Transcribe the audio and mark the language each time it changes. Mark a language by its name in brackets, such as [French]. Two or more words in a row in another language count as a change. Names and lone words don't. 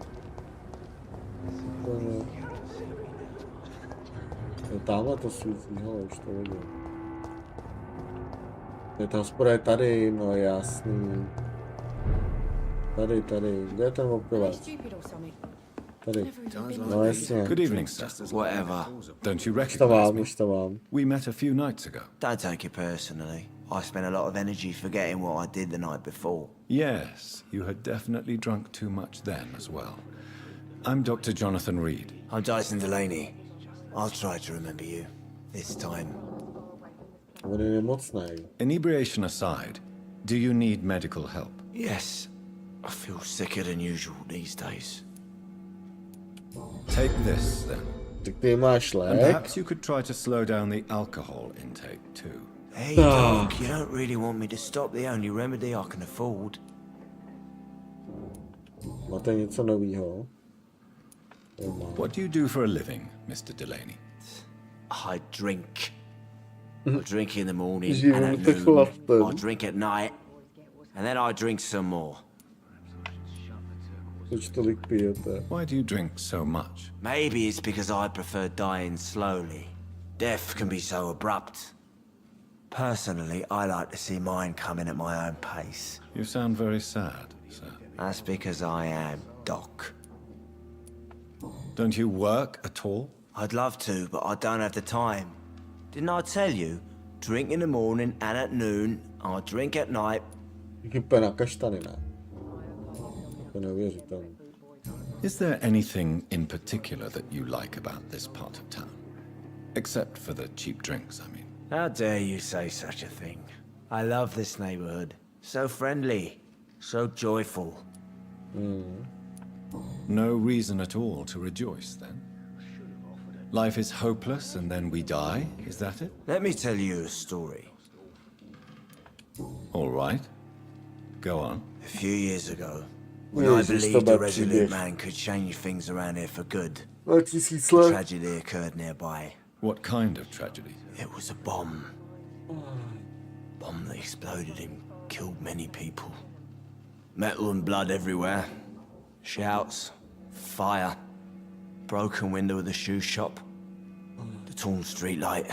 [Czech] Tamhle to svítí, hele, už to vidím. Ta hospoda je tady, no jasný. Tady, kde je ten opilec? Tady. No jasně. [English] Good evening, sir. Whatever. Don't you recognize me? [Czech] Už to mám. [English] We met a few nights ago. Don't take it personally. I spent a lot of energy forgetting what I did the night before. Yes, you had definitely drunk too much then as well. I'm Dr. Jonathan Reed. I'm Dyson Delaney. I'll try to remember you. This time. On je nemocný. Inebriation aside, do you need medical help? Yes. I feel sicker than usual these days. Take this, then. [Czech] Tak ty máš [English] And [Czech] lék. [English] perhaps you could try to slow down the alcohol intake, too. Hey, Doc, you don't really want me to stop the only remedy I can afford. [Czech] Máte něco novýho? [English] What do you do for a living, Mr. Delaney? I drink. I drink in the morning [Czech] Živím [English] and at [Czech] to [English] noon. [Czech] chlapem. [English] I drink at night, and then I drink some more. [Czech] Proč tolik pijete? [English] Why do you drink so much? Maybe it's because I prefer dying slowly. Death can be so abrupt. Personally, I like to see mine coming at my own pace. You sound very sad, sir. That's because I am, Doc. Don't you work at all? I'd love to, but I don't have the time. Didn't I tell you? Drink in the morning and at noon. I drink at night. [Czech] Hype na kaštany, ne? To neuvěřitelné. [English] Is there anything in particular that you like about this part of town? Except for the cheap drinks, I mean. How dare you say such a thing? I love this neighborhood. So friendly. So joyful. No reason at all to rejoice, then? Life is hopeless and then we die, is that it? Let me tell you a story. All right. Go on. A few years ago, When I [Czech] Ježiš, [English] believed [Czech] to [English] a [Czech] bude [English] resolute [Czech] příběh. [English] man could change things around here for good, [Czech] 2000 a let. [English] tragedy occurred nearby. What kind of tragedy? It was a bomb. Bomb that exploded and killed many people. Metal and blood everywhere. Shouts, fire, broken window of the shoe shop, the torn streetlight.